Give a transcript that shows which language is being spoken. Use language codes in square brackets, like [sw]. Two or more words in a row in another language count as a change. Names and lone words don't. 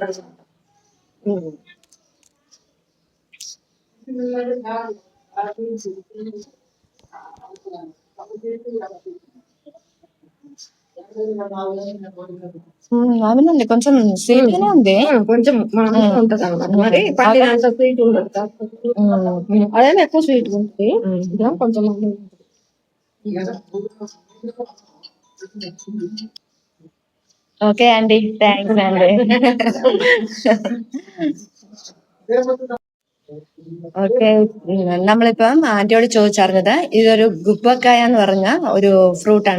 [te] అవునండి, కొంచెం స్వీట్ గానే ఉంది, కొంచెం ఉంటది అన్నమాట. మరి పండినంత స్వీట్ ఉండదు, అదే ఎక్కువ స్వీట్ ఉంటుంది కొంచెం. [en] okay aunty, thanks aunty. [ml] ഓക്കെ, നമ്മളിപ്പം ആന്റിയോട് ചോദിച്ചറിഞ്ഞത് ഇതൊരു ഗുബ്ബക്കായ എന്ന് പറഞ്ഞ ഒരു ഫ്രൂട്ടാണ്.